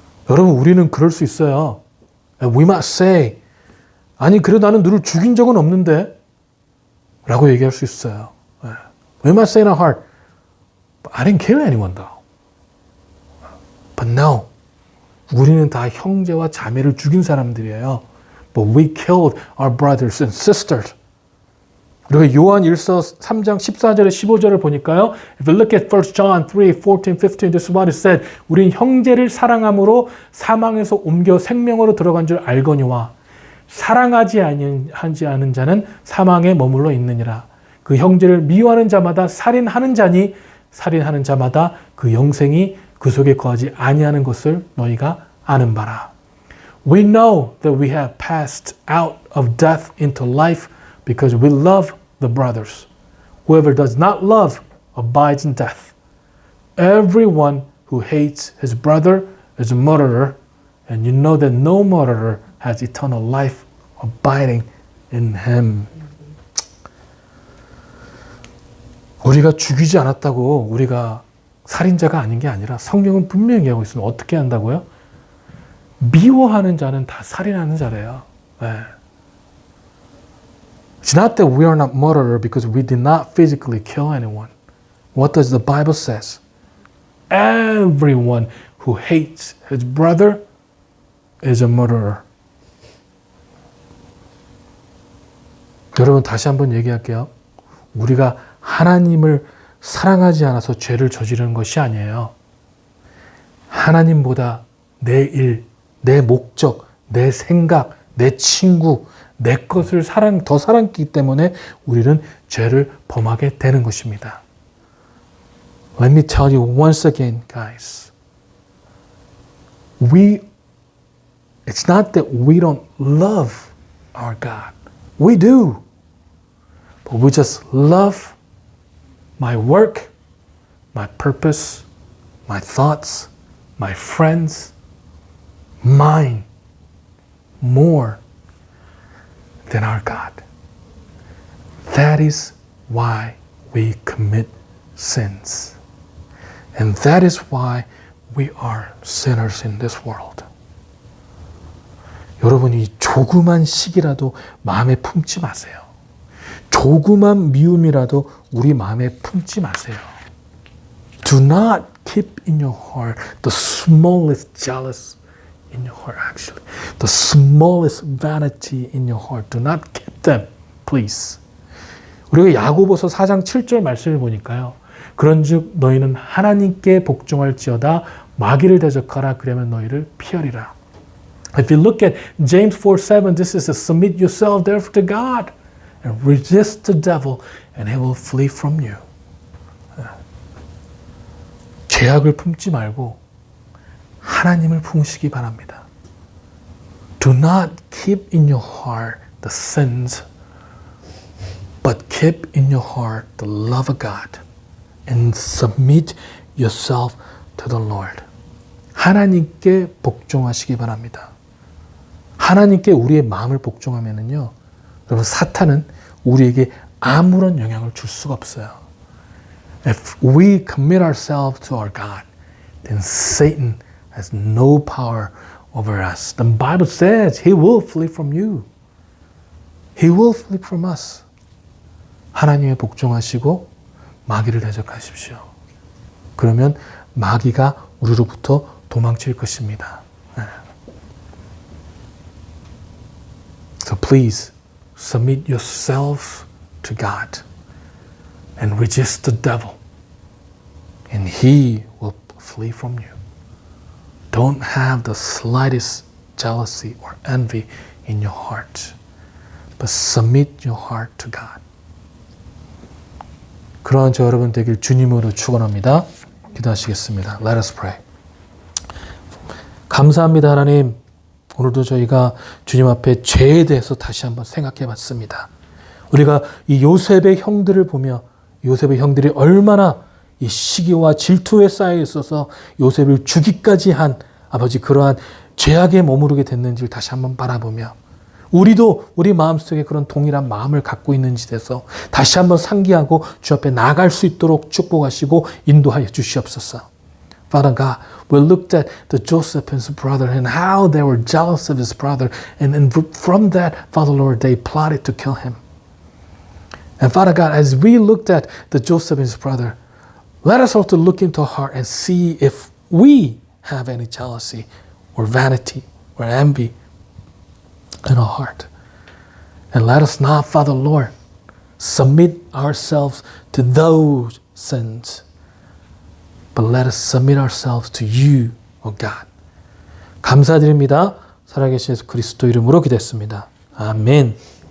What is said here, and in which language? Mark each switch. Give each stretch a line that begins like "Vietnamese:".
Korean: 여러분, 우리는 그럴 수 있어요.
English: We might say,
Korean: 아니 그래도 나는 너를 죽인 적은 없는데 라고 얘기할 수 있어요.
English: We might say in our heart, but I didn't kill anyone though. But no,
Korean: 우리는 다 형제와 자매를 죽인 사람들이에요.
English: But we killed our brothers and sisters.
Korean: 그리고 요한 1서 3장 14절에 15절을 보니까요.
English: If you look at 1 John 3, 14, 15, this is what it said.
Korean: 우린 형제를 사랑함으로 사망에서 옮겨 생명으로 들어간 줄 알거니와 사랑하지 않은 자는 사망에 머물러 있느니라. 그 형제를 미워하는 자마다 살인하는 자니 살인하는 자마다 그 영생이 그 속에 거하지 아니하는 것을 너희가 아는 바라.
English: We know that we have passed out of death into life because we love the brothers. Whoever does not love abides in death. Everyone who hates his brother is a murderer, and you know that no murderer has eternal life abiding in him.
Korean: 우리가 죽이지 않았다고 우리가 살인자가 아닌 게 아니라 성경은 분명히 얘기하고 있습니다. 어떻게 한다고요? 미워하는 자는 다 살인하는 자래요.
English: It's not that we are not murderer because we did not physically kill anyone. What does the Bible says? Everyone who hates his brother is a murderer.
Korean: 여러분 다시 한번 얘기할게요. 우리가 하나님을 사랑하지 않아서 죄를 저지르는 것이 아니에요. 하나님보다 내 일, 내 목적, 내 생각, 내 친구, 내 것을 더 사랑했기 때문에 우리는 죄를 범하게 되는 것입니다.
English: Let me tell you once again, guys. It's not that we don't love our God. We do. But we just love my work, my purpose, my thoughts, my friends, mine, more than our God. That is why we commit sins. And that is why we are sinners in this world.
Korean: 여러분이 조그만 시기라도 마음에 품지 마세요. 조그만 미움이라도 우리 마음에 품지 마세요.
English: Do not keep in your heart the smallest jealous in your heart, actually. The smallest vanity in your heart. Do not keep them, please.
Korean: 우리가 야고보서 4장 7절 말씀을 보니까요. 그런즉 너희는 하나님께 복종할지어다 마귀를 대적하라 그러면 너희를 피하리라.
English: If you look at James 4:7, this is to submit yourself therefore to God. and resist the devil and he will flee from you.
Korean: 죄악을 품지 말고 하나님을 품으시기 바랍니다.
English: Do not keep in your heart the sins, but keep in your heart the love of God and submit yourself to the Lord.
Korean: 하나님께 복종하시기 바랍니다. 하나님께 우리의 마음을 복종하면은요, 여러분 사탄은 우리에게 아무런 영향을 줄 수가 없어요.
English: If we commit ourselves to our God, then Satan has no power over us. The Bible says he will flee from you. He will flee from us.
Korean: 하나님에 복종하시고 마귀를 대적하십시오. 그러면 마귀가 우리로부터 도망칠 것입니다.
English: So please submit yourself to God and resist the devil, and he will flee from you. Don't have the slightest jealousy or envy in your heart, but submit your heart to God.
Korean: 그러한 저 여러분 되길 주님으로 축원합니다. 기도하시겠습니다.
English: Let us pray.
Korean: 감사합니다, 하나님. 오늘도 저희가 주님 앞에 죄에 대해서 다시 한번 생각해 봤습니다. 우리가 이 요셉의 형들을 보며 요셉의 형들이 얼마나 이 시기와 질투에 쌓여 있어서 요셉을 죽이까지 한 아버지 그러한 죄악에 머무르게 됐는지를 다시 한번 바라보며 우리도 우리 마음속에 그런 동일한 마음을 갖고 있는지 대해서 다시 한번 상기하고 주 앞에 나아갈 수 있도록 축복하시고 인도하여 주시옵소서.
English: Father God, we looked at the Joseph and his brother and how they were jealous of his brother. And from that, Father Lord, they plotted to kill him. And Father God, as we looked at the Joseph and his brother, let us also look into our heart and see if we have any jealousy or vanity or envy in our heart. And let us not, Father Lord, submit ourselves to those sins. But let us submit ourselves to you, O God.
Korean: 감사드립니다. 살아계신 예수 그리스도 이름으로 기도했습니다. 아멘.